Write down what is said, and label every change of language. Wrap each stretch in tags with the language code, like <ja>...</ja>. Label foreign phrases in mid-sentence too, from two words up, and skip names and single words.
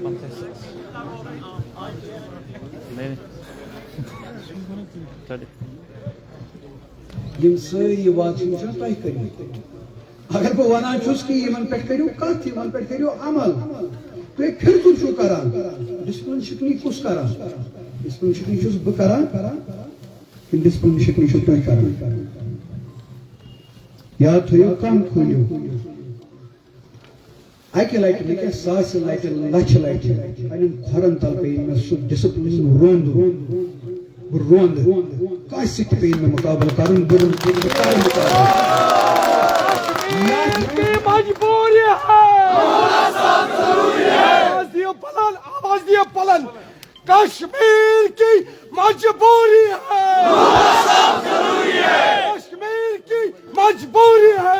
<ks>یم سٲری وعدٕ چھِ تۄہہِ کٔرمٕتۍ اگر بہٕ ونان چھُس کہِ یِمن پٮ۪ٹھ کٔرِو کتھ یِمن پٮ۪ٹھ کٔرِو عمل تُہۍ پھِرکُل چھِو کران ڈسپلن شکنی کُس کران ڈسپلن شکنی چھُس بہٕ کران کِنہٕ ڈسپلن شکنی چھِو تُہۍ کران یاد تھٲیِو کم کھوٗلِو اکہِ لٹہِ نہٕ کینٛہہ ساسہِ لٹہِ لچھِ لٹہِ پننٮ۪ن کھۄرن تل پیٚیہِ مےٚ سُہ ڈسپلن روند بہٕ روندٕ کٲنٛسہِ سۭتۍ پیٚیہِ مےٚ مُقابلہٕ کرُن بہٕ کرٕ مُقابلہٕ</ks> <ur>مجبوری ہے ضروری ہے پلن آواز دیے پلن کشمیر کی مجبوری ہے کشمیر کی مجبوری</ur>